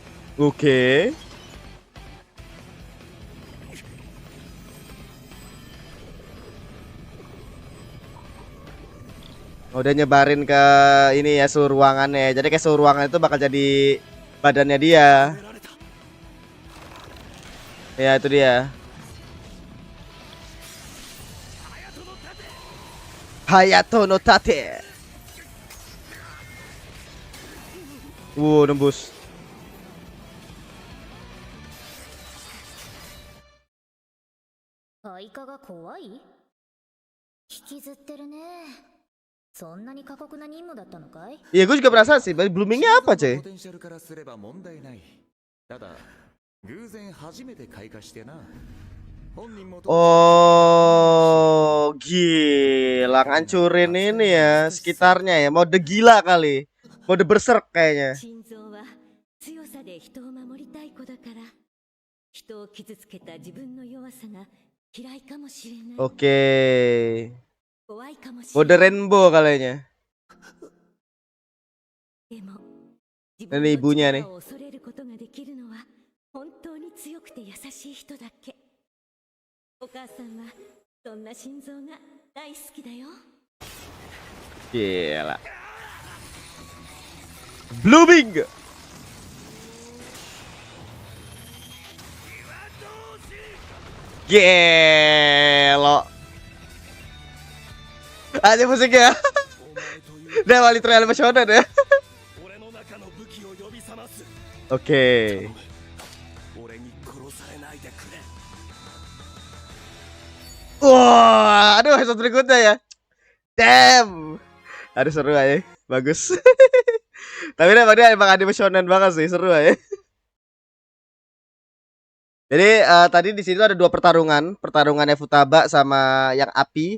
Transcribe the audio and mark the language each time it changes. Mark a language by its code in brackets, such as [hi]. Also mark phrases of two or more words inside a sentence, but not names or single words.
[id] Oke. Udah nyebarin ke ini ya seluruh ruangannya. Jadi kayak seluruh ruangan itu bakal jadi badannya dia. [ja] 止められた。 [id] Ya itu dia. Hayato no Tate. Nembus. [ja] Aikaが怖い？引きずってるね。そんなに過酷な任務だったのかい？ [id] Iya gue juga penasaran sih, bloomingnya apa [ja] ポ [id] cuy? [ja] テンシャルからすれば問題ない。ただ偶然初めて開花してな。本人も [id] Oh gila, ngancurin ini ya sekitarnya ya. Mode gila kali. Mode berserk kayaknya. [ja] 心臓は強さで人を守りたい子だから人を傷つけた自分の弱さが嫌いかもしれない [id] Oke. [ja] 怖いかもしれ [id] Mode [ja] ない [id] rainbow kayaknya. [ja] でも自 [id] Ini [ja] 分の [id] ibunya [ja] 力 [id] nih. [ja] を恐れることができるのは本当に強くて優しい人だけお母さんはそんな心臓が大好きだよ [id] Gila. Blooming. Gelo. Aja musiknya. [ja] お前という [id] Udah wali trial emosional ya. [ja] 俺の中の武器を呼び覚ます。 [id] Oke. [ja] 俺に殺されないでくれ。 [id] Wah, aduh episode berikutnya ya. Damn. Aduh seru aja. Bagus. Tapi dia emang animasionan banget sih, seru aja. Jadi tadi di sini tuh ada dua pertarungan, pertarungannya Futaba sama yang api.